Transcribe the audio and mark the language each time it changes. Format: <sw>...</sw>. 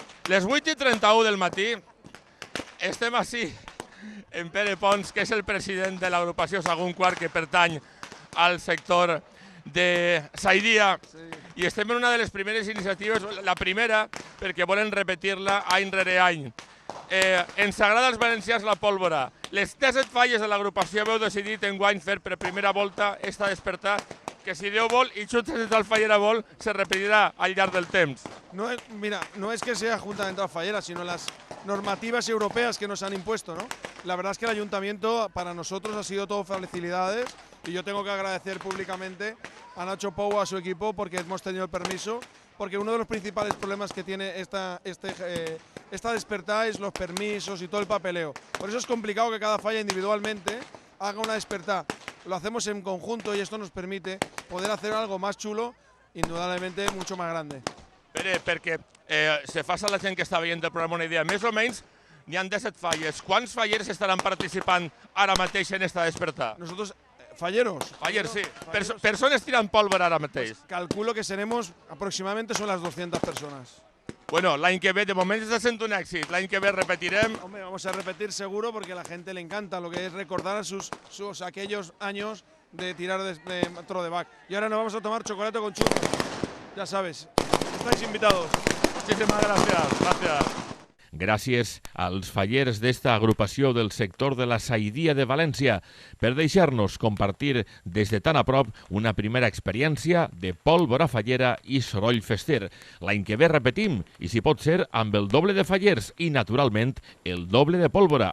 <ca>Les 8:31 del matí, estem així, en Pere Pons, que és el president de l'agrupació Sagunt Quart, que pertany al sector de Zaidía, i estem en una de les primeres iniciatives, la primera, perquè volen repetir-la any rere any. Ens agrada als valencians la pólvora. Les 17 falles de l'agrupació heu decidit enguany fer per primera volta esta despertar, que si Déu vol i Juntes del Fallera vol, se repetirà al llarg del temps.</ca> <es>Mira, no es que sea Junta Central Fallera, sino las normativas europeas que nos han impuesto, ¿no? La verdad es que el ayuntamiento para nosotros ha sido todo facilidades y yo tengo que agradecer públicamente a Nacho Pou, a su equipo, porque hemos tenido el permiso, porque uno de los principales problemas que tiene esta despertada es los permisos y todo el papeleo. Por eso es complicado que cada falla individualmente haga una despertada. Lo hacemos en conjunto y esto nos permite poder hacer algo más chulo, indudablemente mucho más grande.</es> <ca>Pere, perquè se fa a la gent que està veient el programa una idea, més o menys n'hi ha 17 falles. Quants fallers estaran participant ara mateix en esta despertar?</ca> <es>Nosotros, falleros.</es> <ca>Fallers, sí. Persones tirant pólvora ara mateix.</ca> <es>Pues calculo que seremos, aproximadamente son las 200 personas.</es> <ca>Bueno, l'any que ve, de moment està sent un èxit. L'any que ve repetirem.</ca> <es>Hombre, vamos a repetir seguro porque a la gente le encanta lo que es recordar sus aquellos años de tirar de tro de Bach. Y ahora nos vamos a tomar chocolate con churros. Ya sabes, estáis invitados. Muchísimas gracias.</es> <ca>Gràcies als fallers d'esta agrupació del sector de la Saidia de València per deixar-nos compartir des de tan a prop una primera experiència de pólvora fallera i soroll fester. L'any que ve repetim, i si pot ser, amb el doble de fallers i, naturalment, el doble de pólvora.</ca>